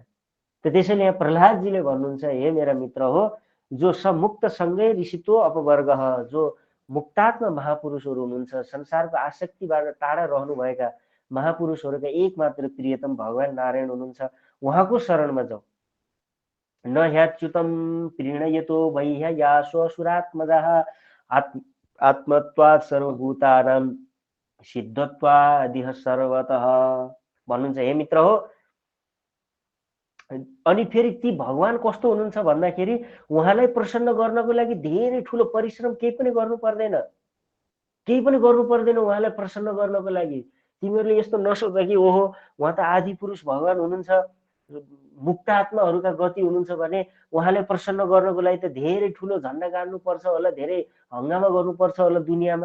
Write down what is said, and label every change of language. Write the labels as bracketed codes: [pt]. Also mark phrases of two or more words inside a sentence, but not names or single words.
[ne] त त्यसैले यहाँ प्रहलादजीले भन्नुहुन्छ, हे मेरा मित्र हो, जो समुक्तसँगै ऋषित्व अपवर्ग, जो मुक्तात्मा महापुरुषहरू हुनुहुन्छ, संसारको आसक्तिबाट टाढा रहनुभएका महापुरुषहरूका एकमात्र प्रियतम भगवान नारायण हुनुहुन्छ, उहाँको शरणमा जाऊ। [sa] न ह्याच्युतं प्रीणयतो वैह्यासुरात्मजः आत्मत्वात् सर्वभूतानां सिद्धत्वादिह सर्वतः भन्नुहुन्छ। [ne] हे मित्र हो, अनि फेरि ती भगवान कस्तो हुनुहुन्छ भन्दाखेरि उहाँलाई प्रसन्न गर्नको लागि धेरै ठुलो परिश्रम केही पनि गर्नु पर्दैन, केही पनि गर्नु पर्दैन उहाँलाई प्रसन्न गर्नको लागि। तिमीहरूले यस्तो नसोच कि ओहो उहाँ त आदि पुरुष भगवान हुनुहुन्छ, मुक्त आत्माहरूका गति हुनुहुन्छ भने उहाँलाई प्रसन्न गर्नको लागि त धेरै ठुलो झन्डा गाड्नुपर्छ होला, धेरै हङ्गामा गर्नुपर्छ होला दुनियाँमा।